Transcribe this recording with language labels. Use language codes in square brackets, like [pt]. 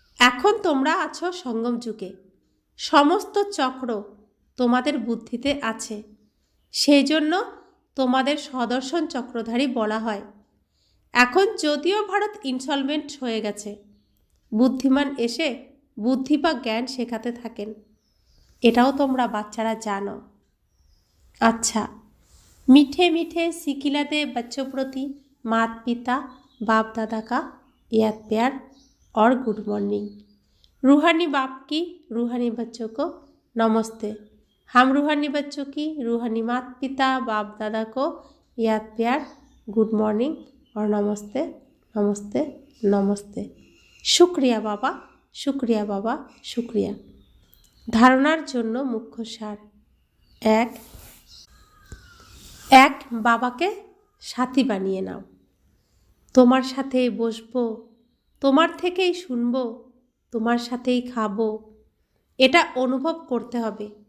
[bn] এখন তোমরা আছো সঙ্গম যুগে, সমস্ত চক্র তোমাদের বুদ্ধিতে আছে, সেই জন্য তোমাদের সদর্শন চক্রধারী বলা হয়। এখন যদিও ভারত ইনসলভেন্ট হয়ে গেছে, বুদ্ধিমান এসে বুদ্ধি বা জ্ঞান শেখাতে থাকেন, এটাও তোমরা বাচ্চারা জানো। [hi] अच्छा, मीठे मीठे सिकिलाते बच्चों प्रति माता पिता बाप दादा का याद प्यार और गुड मॉर्निंग। रूहानी बाप की रूहानी बच्चों को नमस्ते। हम रूहानी बच्चों की रूहानी माता पिता बाप दादा को याद प्यार गुड मॉर्निंग और नमस्ते नमस्ते नमस्ते। शुक्रिया बाबा, शुक्रिया बाबा, शुक्रिया। [bn] धारणार জন্য মুখ্য সার। এক বাবাকে সাথী বানিয়ে নাও। তোমার সাথেই বসবো, তোমার থেকেই শুনবো, তোমার সাথেই খাবো, এটা অনুভব করতে হবে।